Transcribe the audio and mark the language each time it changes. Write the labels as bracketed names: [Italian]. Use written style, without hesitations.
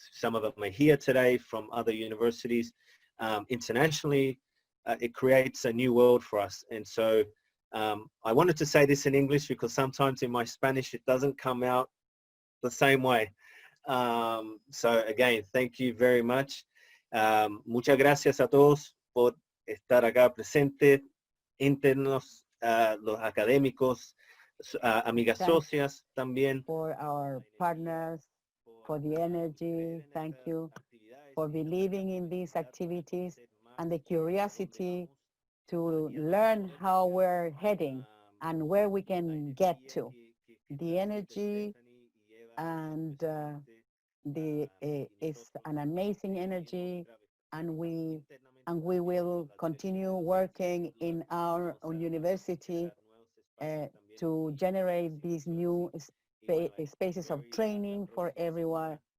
[English] Some of them are here today from other universities. Internationally, it creates a new world for us. And so I wanted to say this in English because sometimes in my Spanish it doesn't come out the same way. So again, thank you very much. [Spanish] Muchas gracias a todos por estar acá presentes, internos, los académicos, amigas socias también. [English] For our partners, for the energy, thank you for believing in these activities and the curiosity to learn how we're heading and where we can get to. The energy and it's an amazing energy, and we will continue working in our university to generate these new spaces of training for everyone.